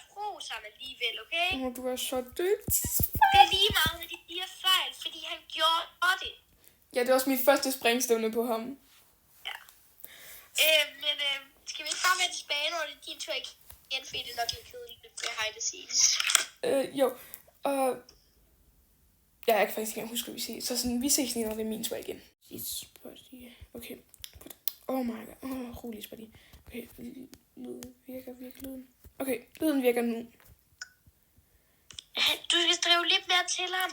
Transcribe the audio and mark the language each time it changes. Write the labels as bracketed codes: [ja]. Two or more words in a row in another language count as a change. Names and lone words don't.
[da] Ros ham alligevel, okay? Du er så dygtig. Det er lige meget med de 4 fejl, fordi han gjorde det. Ja, det var også mit første springstævne på ham. Ja. Men skal vi ikke bare vende tilbage, når det er din tur igen, fordi det er nok lidt kedeligt med [en] hide and seas. [da] Jo, og... Jeg kan faktisk ikke huske, hvad vi ses. Så sådan, vi ses lige, når det er min tur igen. [en] Spotty. Okay. Oh my god. Rolig, Spotty. [da] Okay, lyden virker lyden. Okay, lyden virker nu. Du skal drive lidt mere til ham.